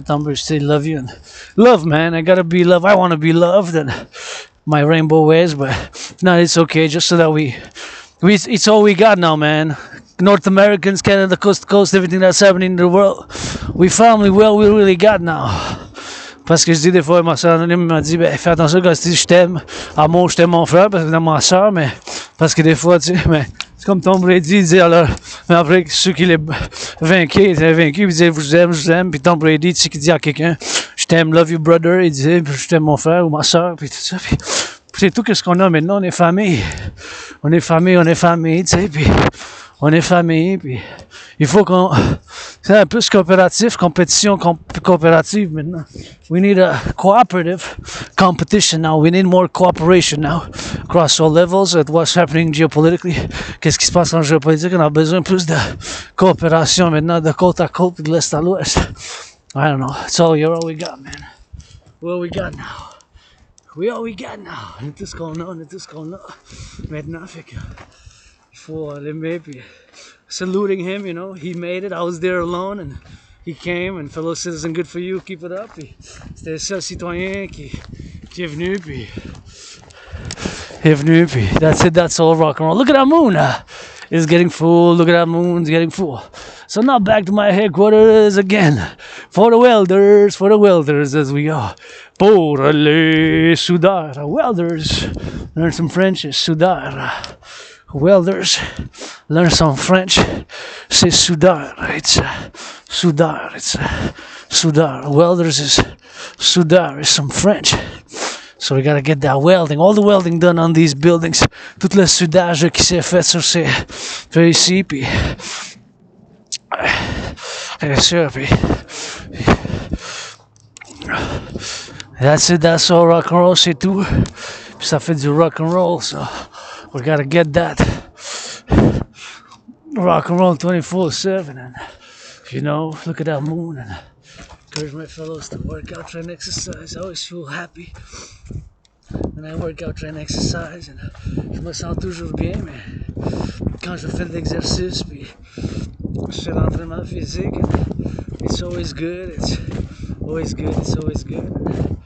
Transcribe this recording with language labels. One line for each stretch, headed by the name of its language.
English: Tom Brady still love you, and love, man. I gotta be loved. I want to be loved, and my rainbow ways, but no, it's okay. Just so that it's all we got now, man. North Americans, Canada, coast to coast, everything that's happening in the world, we family, well, we really got now.
French: Parce que je dis des fois, ma soeur anonyme m'a dit, ben, fais attention quand je dis je t'aime, amour, je t'aime mon frère, parce que dans ma soeur, mais parce que des fois, tu sais, mais c'est comme Tom Brady, il dit alors, mais après, ceux qui les vainquaient, ils étaient vaincus, ils disaient, je vous aime, puis Tom Brady, tu sais, qui dit à quelqu'un, je t'aime,
English: love you brother,
French: il disait, je t'aime mon frère ou ma soeur, puis tout ça, puis c'est tout ce qu'on a maintenant, on est famille, tu sais, puis on est famille, puis il faut qu'on... C'est un peu coopératif, compétition coopérative maintenant.
English: We need a cooperative competition now. We need more cooperation now across all levels at what's happening geopolitically.
French: Qu'est-ce qui se passe en géopolitique? On a besoin plus de coopération maintenant, de côte à côte et de l'est à l'ouest.
English: I don't know. It's all we got, man. What we got now. All we got now.
French: On est tout ce qu'on a, maintenant, fait que... Il faut l'aimer, puis
English: saluting him, you know, he made it. I was there alone, and he came, and fellow citizen, good for you, keep it up.
French: Puis c'était le seul citoyen qui est venu, puis
English: that's it, that's all rock and roll. Look at that moon, it's getting full, look at that moon, it's getting full. So now back to my headquarters again, for the welders as we go.
French: Pour les soudeurs,
English: welders, learn some French,
French: soudeurs.
English: Welders, learn some French,
French: c'est soudeur,
English: it's soudeur, it's soudeur. Welders is soudeur, is some French. So we gotta get that welding, all the welding done on these buildings,
French: tout le soudage qui s'est fait sur ces feuilles ici, puis bien sûr, puis
English: that's it, that's all rock and roll,
French: c'est tout. Puis ça fait du
English: rock and roll, so we gotta get that rock and roll 24/7, and you know, look at that moon, and encourage my fellows to work out, try and exercise. I always feel happy when I work out, try and exercise, and
French: je me sens toujours bien, mais quand je fais de l'exercice, puis je fais l'entraînement physique,
English: it's always good, it's always good.